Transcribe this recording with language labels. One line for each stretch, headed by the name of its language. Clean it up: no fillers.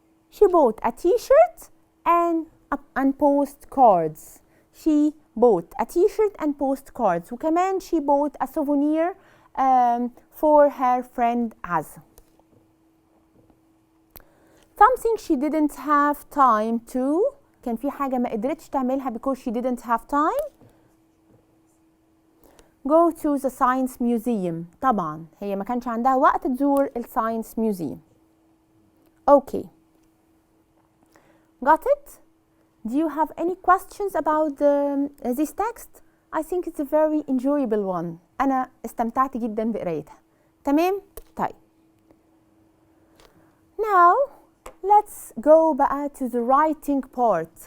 English: She bought a t-shirt and postcards. She bought a t-shirt and postcards.
Arabic: وكمان
English: she bought a souvenir for her friend Azza. Something she didn't have time to.
Arabic: كان في حاجة ما قدرتش تعملها
English: because she didn't have time. Go to the science museum.
Arabic: طبعا هي ما كانش عندها وقت تزور الساينس museum.
English: Okay. Got it? Do you have any questions about this text? I think it's a very enjoyable one.
Arabic: أنا استمتعت جدا بقرايتها. تمام؟ طيب.
English: Now let's go
Arabic: بقى
English: to the writing part.